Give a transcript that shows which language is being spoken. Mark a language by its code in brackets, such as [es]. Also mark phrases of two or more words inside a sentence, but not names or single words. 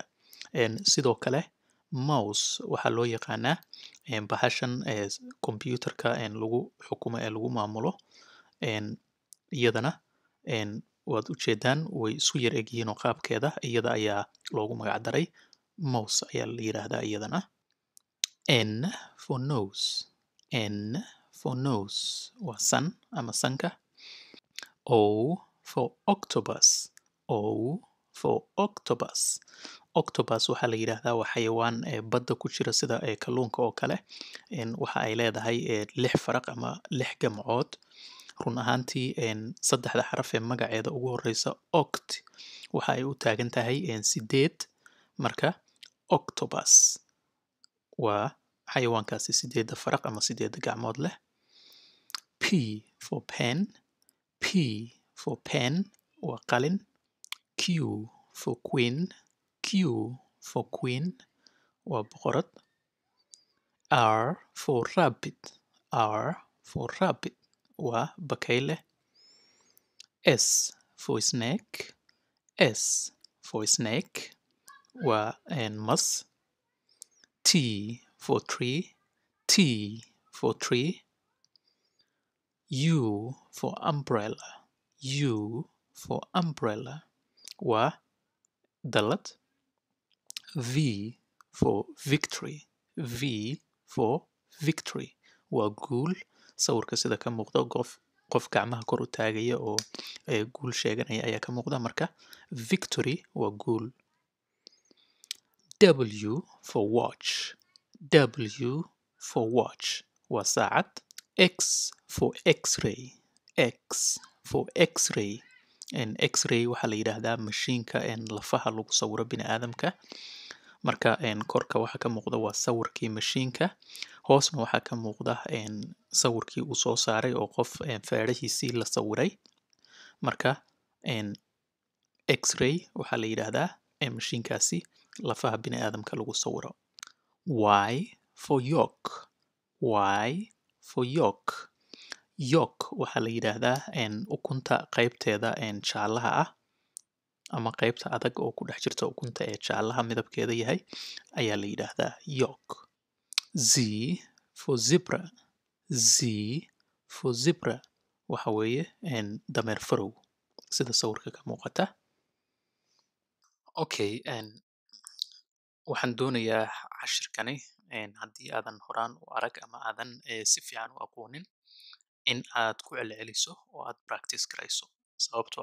[so] Sidoo kale mouse waxaa loo yaqaanaa bahashan computerka lagu xukumo ee lagu maamulo. Iyadana waad ujeedaan way isku yar egyihiin oo qaabkeeda iyada ayaa loogu magac daray mouse ayaa la yidhaahdaa iyadana. [en] N for nose. N for nose [so] waa san ama sanka. [en] O for octopus. O for octopus. [so] Octopus waxaa la yidhaahdaa waa xayawaan badda ku jira sida kalluunka oo kale. Waxa ay leedahay 6 faraq ama 6 gamcood. Run ahaantii saddexda xaraf ee magaceeda ugu horeysa oct waxa ay u taagan tahay 8 marka octopus waa xayawaankaasi 8 faraq ama 8 gacmood leh. [en] P for pen. P for pen [so] waa qalin. [en] Q for queen. Q for queen [so] waa boqorad. [en] R for rabbit. R for rabbit [so] waa bakayle. [en] S for snake. S for snake [so] waa mas. [en] T for tree. T for tree. U for umbrella. U for umbrella [so] waa dallad. [en] V for victory. V for victory [so] waa guul. Sawirka sida ka muuqda qof gacmaha kor u taagaya oo guul sheeganaya ayaa ka muuqda. Marka victory waa guul. [en] W for watch. W for watch [so] waa saacad. [en] X for x-ray. X for x-ray. [so] X-ray waxaa la yidhaahdaa mashiinka lafaha lagu sawiro bini'aadamka. Marka korka waxa ka muuqda waa sawirkii mashiinka. Hoosna waxaa ka muuqda sawirkii uu soo saaray oo qof feedhihiisii la sawiray. Marka x-ray waxaa la yidhaahdaa mashiinkaasi lafaha bini'aadamka lagu sawiro. [en] Y for yolk. Y for yolk. [so] Yolk waxaa la yidhaahdaa ukunta qaybteeda jaalaha ah ama qaybta adag oo ku dhex jirta ukunta ee jaalaha midabkeeda yahay ayaa la yidhaahdaa yolk. [en] Z for zebra. Z for zebra [so] waxa weeye dameer farow sida sawirka ka muuqata. Okay, waxaan doonayaa cashirkani haddii aadan horaan u arag ama aadan si fiican u aqoonin in aad ku celceliso oo aad practice garayso sababtoo